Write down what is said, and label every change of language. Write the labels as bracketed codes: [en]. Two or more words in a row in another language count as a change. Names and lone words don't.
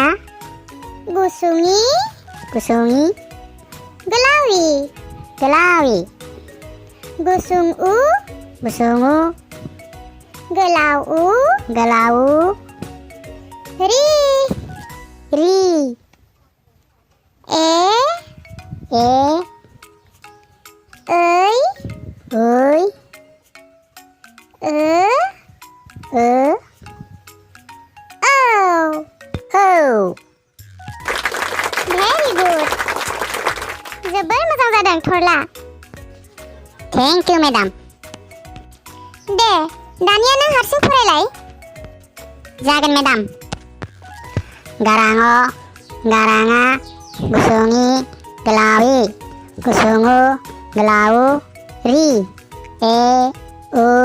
[brx] गुसुंनि गुसुंनि गोलावि गोलावि गुसुंउ गुसुंउ गोलावउ गोलावउ रि रि [en] ए ऐ Very good. [brx] जोबोर मोजां जादों थरला [en] thank you madam [brx] दे दानिया नों हारसिं फरायलाय जागोन मेडाम गाराङो गाराङा गुसुंनि गोलावि गुसुङु गोलावु रि ए